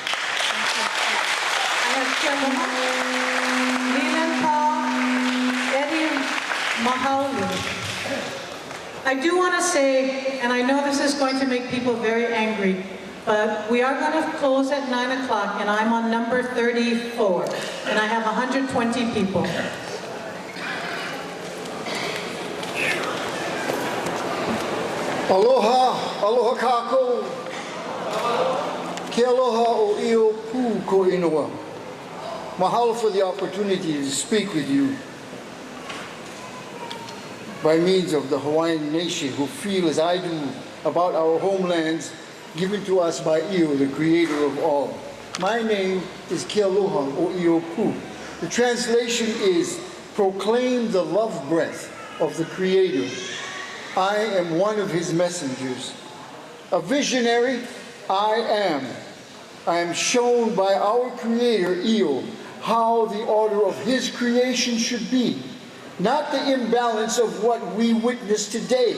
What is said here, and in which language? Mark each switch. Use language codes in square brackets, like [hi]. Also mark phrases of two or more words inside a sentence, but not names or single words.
[en] I have Keaukaha, Leland Paul, Eddie Mahaulu. I do want to say, and I know this is going to make people very angry, but we are going to close at 9 o'clock, and I'm on number 34, and I have 120 people. [haw] Aloha, aloha kākou. Ke aloha o io pū ko ingoa. [en] Mahalo for the opportunity to speak with you by means of the Hawaiian nation who feel as I do about our homelands given to us by Io, the creator of all. My name is Ke aloha o io pū. The translation is proclaim the love breath of the creator. I am one of his messengers. A visionary, I am. I am shown by our creator, Io, how the order of his creation should be, not the imbalance of what we witness today.